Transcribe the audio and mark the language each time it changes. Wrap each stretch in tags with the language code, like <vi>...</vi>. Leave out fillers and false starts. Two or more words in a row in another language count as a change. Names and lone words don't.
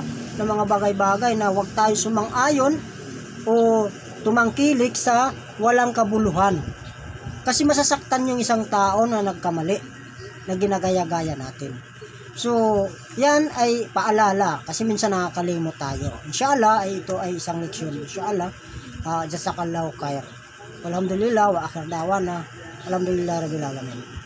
<tl>Ng mga bagay-bagay na huwag tayo sumang-ayon o tumangkilik sa walang kabuluhan. Kasi masasaktan yung isang tao na nagkamali, na ginagaya-gaya natin. So, yan ay paalala kasi minsan nakakalimot tayo. Inshallah ay ito ay isang leksyon.</tl> <ar>إن شاء الله جزاك الله خير الحمد لله وآخر دعوانا. الحمد لله رب العالمين.</ar>